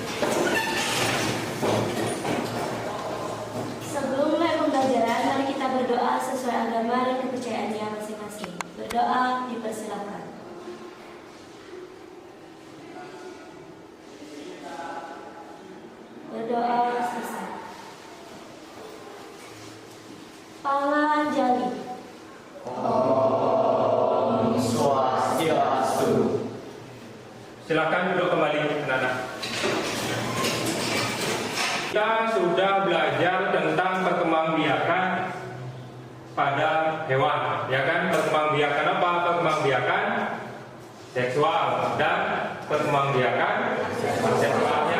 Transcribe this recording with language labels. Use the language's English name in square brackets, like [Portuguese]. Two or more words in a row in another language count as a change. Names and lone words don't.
[Indonesian] Sebelum mulai pembelajaran, mari kita berdoa sesuai agama dan kepercayaannya masing-masing. Berdoa dipersilakan. Berdoa selesai. Panganjali. Om Swastiastu. Silakan duduk kembali, anak-anak. Kita sudah belajar tentang perkembangbiakan pada hewan, ya kan? Perkembangbiakan apa? Perkembangbiakan seksual dan perkembangbiakan seksualnya.